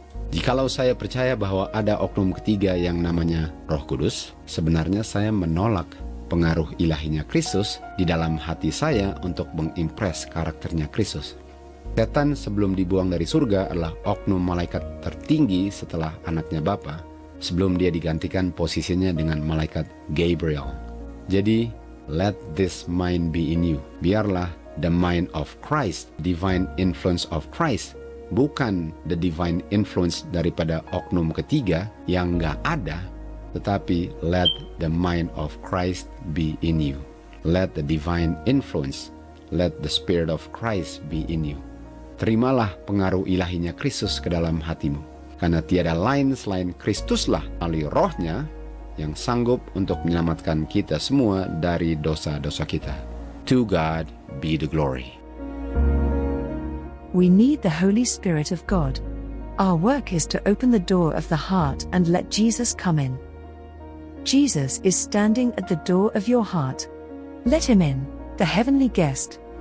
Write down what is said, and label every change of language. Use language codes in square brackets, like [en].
[id] Jikalau saya percaya bahwa ada oknum ketiga yang namanya Roh Kudus, sebenarnya saya menolak pengaruh ilahinya Kristus di dalam hati saya untuk mengimpress karakternya Kristus. Setan sebelum dibuang dari surga adalah oknum malaikat tertinggi setelah anaknya Bapa, sebelum dia digantikan posisinya dengan malaikat Gabriel. [en] Jadi, let this mind be in you. [id] Biarlah [en] the mind of Christ, divine influence of Christ, bukan the divine influence [id] daripada oknum ketiga yang nggak ada, tetapi [en] let the mind of Christ be in you. Let the divine influence, let the Spirit of Christ be in you. [id] Terimalah pengaruh ilahinya Kristus ke dalam hatimu, karena tiada lain selain Kristuslah melalui Rohnya yang sanggup untuk menyelamatkan kita semua dari dosa-dosa kita. [en] To God be the glory. We need the Holy Spirit of God. Our work is to open the door of the heart and let Jesus come in. Jesus is standing at the door of your heart. Let him in, the heavenly guest.